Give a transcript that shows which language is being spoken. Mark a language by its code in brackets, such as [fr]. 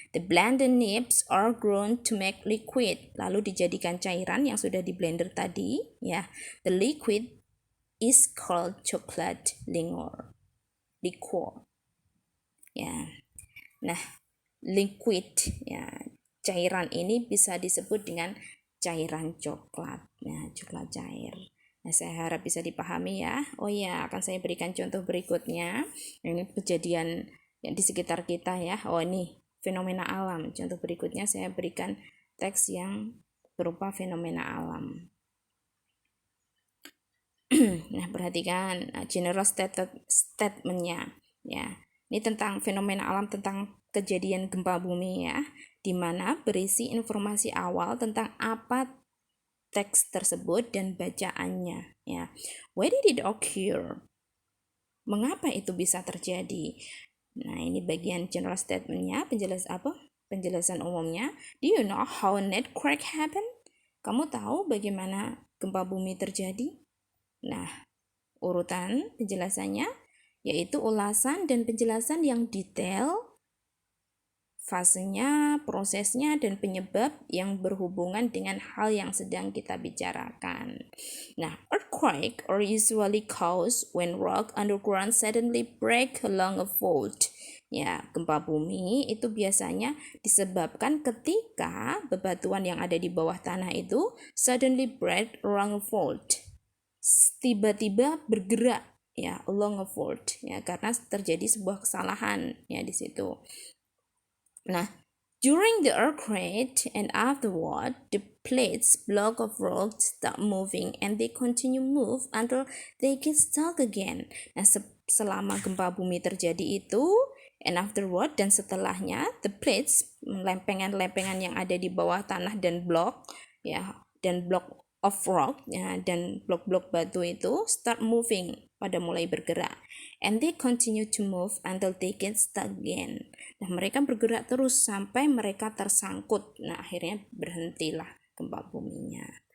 [en] The blended nibs are ground to make liquid. [id] Lalu dijadikan cairan yang sudah di blender tadi, ya. [en] The liquid is called chocolate liquor. [id] Ya. Nah, liquid ya, cairan ini bisa disebut dengan cairan coklat. Nah, coklat cair. Nah, saya harap bisa dipahami ya. Oh ya, akan saya berikan contoh berikutnya. Ini kejadian yang di sekitar kita ya. Oh, ini fenomena alam. Contoh berikutnya saya berikan teks yang berupa fenomena alam. Nah, perhatikan general statement-nya ya. Ini tentang fenomena alam, tentang kejadian gempa bumi ya, di mana berisi informasi awal tentang apa teks tersebut dan bacaannya ya. [en] Why did it occur? [id] Mengapa itu bisa terjadi? Nah, ini bagian general statement-nya, penjelasan umumnya. [en] Do you know how an earthquake happen? [id] Kamu tahu bagaimana gempa bumi terjadi? Nah, urutan penjelasannya yaitu ulasan dan penjelasan yang detail, fasenya, prosesnya, dan penyebab yang berhubungan dengan hal yang sedang kita bicarakan. [en] Nah, earthquake are usually caused when rock underground suddenly break along a fault. [id] Ya, gempa bumi itu biasanya disebabkan ketika bebatuan yang ada di bawah tanah itu [en] suddenly break along a fault. [id] Tiba-tiba bergerak ya [en] along a fault [id] ya, karena terjadi sebuah kesalahan ya di situ. [en] Nah, during the earthquake and afterward, the plates block of rock start moving and they continue move until they get stuck again. [id] Nah, selama gempa bumi terjadi itu, [en] and afterward, [id] dan setelahnya, [en] the plates, [id] lempengan-lempengan yang ada di bawah tanah dan blok, ya, dan blok of rock, ya, dan blok-blok batu itu [en] start moving, [id] pada mulai bergerak. [en] And they continue to move until they get stuck again. [id] Nah, mereka bergerak terus sampai mereka tersangkut. Nah, akhirnya berhentilah gempa buminya.